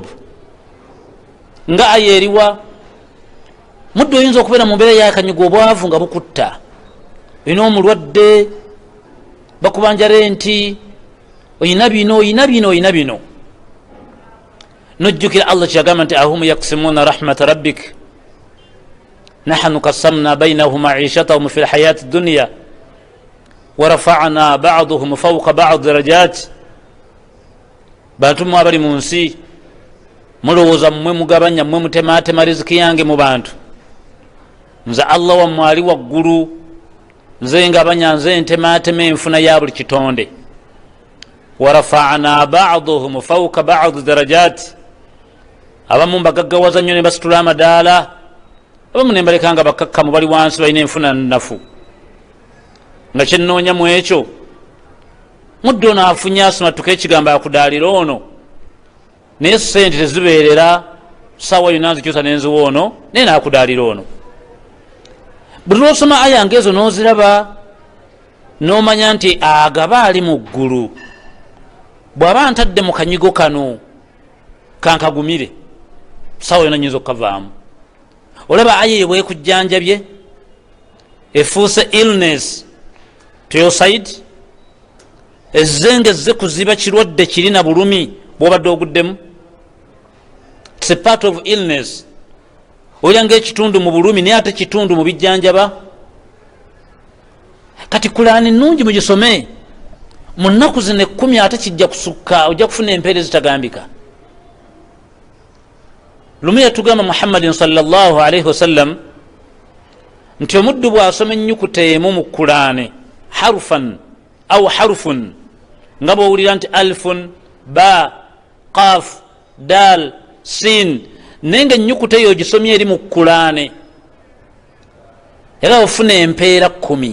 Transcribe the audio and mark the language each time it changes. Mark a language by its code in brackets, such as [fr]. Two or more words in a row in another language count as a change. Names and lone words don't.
[lg] nga aya eriwa mudde oyinza okubeera mu mbeera yakanyuga obwavu nga bukutta, oyina omulwadde bakubanja renti, oyina bino nojjukira Allah kyagamba nti [ar] أهم يقسمون رحمة ربك نحن قسمنا بينهم معيشتهم في الحياة الدنيا ورفعنا بعضهم فوق بعض درجات. [lg] bantu mmwe abali mu nsi mulowooza mmwe mugabanya, mmwe mutematema riziki yange mu bantu, nze Allah wammwe ali waggulu, nze ngabanya, nze ntematema enfuna ya buli kitonde. [ar] ورفعنا بعضهم فوق بعض درجات. [lg] abamu mbagaggawaza nnyo ne basitula amadaala, abamu ne mbaleka nga bakakkamu bali wansi balina enfuna nnafu. nga kyenoonya mu ekyo mudde ono afunye asomatuka ekigambo akudaalira ono, naye sente tezibeerera sawa yonna nzikyusa nenziwa ono, naye naakudaalira ono. buli lwosoma aya ngezo noziraba nomanya nti agaba ali mu ggulu. bw'aba ntadde mu kanyigo kano kankagumire, sawa yonna nyinza okukavaamu. olaba aya eyo bwekujjanjabye efuuse [en] illness to your side, [lg] ezze kuziba kirwadde kiri na bulumi bw'obadde oguddemu. [en] It's a part of illness. [lg] olya ngaekitundu mu bulumi naye ate kitundu mu bijjanjaba. kati Qur'ani nnungi mugisome, mu nnaku zino 10 ate kijja kusukka, ojja kufuna empeera ezitagambika. lumu yatugamba Muhammadin [ar] صلى الله عليه وسلم [lg] nti omuddu bw'asoma ennyukuta emu mu Qur'ani [ar] حرفا أو حرف, [lg] nga bw'owulira nti [ar] ألف باء قاف دال سين, [lg] naye nga ennyukuta eyo ogisomye eri mu Qur'ani era ofuna empeera 10.